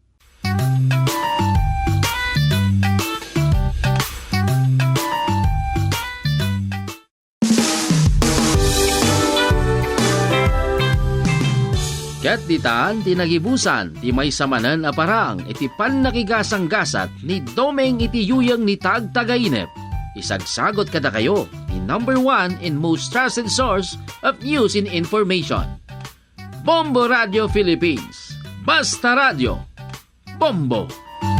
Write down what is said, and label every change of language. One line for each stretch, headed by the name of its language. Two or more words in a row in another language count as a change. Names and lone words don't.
Iloko: Kat ditaan tinagibusan ti may samanan a parang iti pan nakigasang-gasat ni Domeng iti yuyang ni Tagtagainep. Isagsagot kada kayo ni
English: number 1 in most trusted source of news and information. Bombo Radio Philippines. Basta Radio. Bombo.